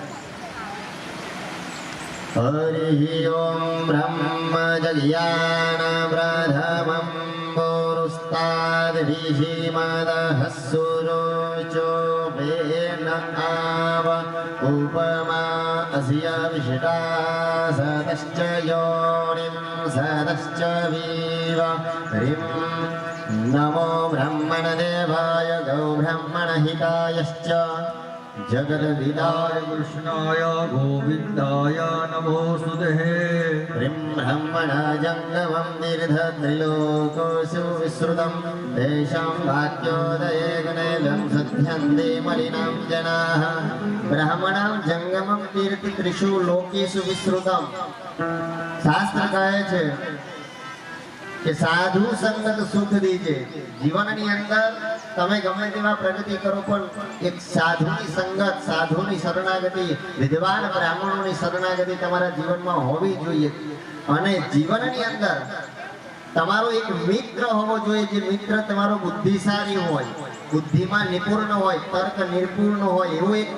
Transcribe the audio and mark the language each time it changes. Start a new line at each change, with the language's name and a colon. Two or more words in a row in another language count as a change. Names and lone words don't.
Sanskrit: હરિ ઓમ બ્રહ્મ જગ્યાન બ્રહ્મં પુરુસ્તાદ ઋષિમદઃ સુરોચો બેન આવ ઉપમા અસ્ય વિષ્ટા સદશ્ચ યોનિમ સદશ્ચ ह्रीं नमो ब्रह्मणदेवाय गौ ब्रह्मणहितायश्च जगद्विदाय कृष्णाय गोविन्दाय नमोऽस्तुते ह्रीं ब्रह्मणजङ्गमं दीर्घत्रिलोकोऽसु विश्रुतं तेषां वाक्योदये गुणेलं सत्यन्ते मलिनं जनाः ब्राह्मणं जंगमं તીર્થ ત્રિષુ લોકેષુ વિશ્રુતમ
Gujarati: શાસ્ત્ર કહે છે કે સાધુ સંગત સુખ દીજે જીવનની અંદર તમે ગમે તેવા પ્રગતિ કરો પણ એક સાધુની સંગત સાધુની શરણાગતિ વિદ્વાન બ્રાહ્મણોની શરણાગતિ તમારા જીવનમાં હોવી જોઈએ અને જીવનની અંદર તમારો એક મિત્ર હોવો જોઈએ જે મિત્ર તમારો બુદ્ધિશાળી હોય બુદ્ધિમાં નિપુર્ણ હોય તર્ક નિપુર્ણ હોય એવો એક